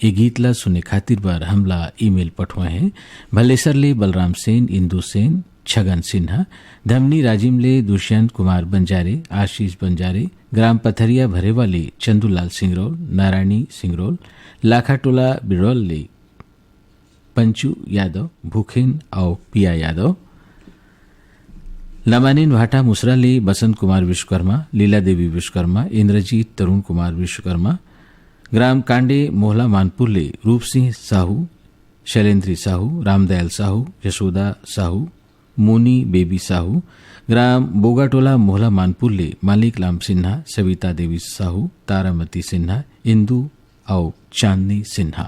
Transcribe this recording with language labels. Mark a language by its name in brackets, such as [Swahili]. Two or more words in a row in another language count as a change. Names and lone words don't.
[Chhattisgarhi] ये गीत ला सुने खातिर बार हमला ईमेल पठुए हैं भलेसर ले बलराम सेन, इंदु सेन, छगन सिन्हा, धमनी राजिम ले दुष्यंत कुमार बंजारे, आशीष बंजारे, ग्राम पथरिया भरेवाले चंदूलाल सिंगरौल, नारायणी सिंगरौल, लाखाटोला बिरौल ले पंचू यादव, भूखेन और पिया यादव, लमानीन भाटा मुसराली बसंत कुमार विश्वकर्मा, लीला देवी विश्वकर्मा, इंद्रजीत तरुण कुमार विश्वकर्मा, ग्राम कांडे मोहला मानपुरले रूप सिंह साहू, शैलेंद्री साहू, रामदयाल साहू, यशोदा साहू, मोनी बेबी साहू, ग्राम बोगाटोला मोहला मानपुरले मालिक लाम सिन्हा, सविता देवी साहू, तारामती सिन्हा, इंदू और चांदनी सिन्हा।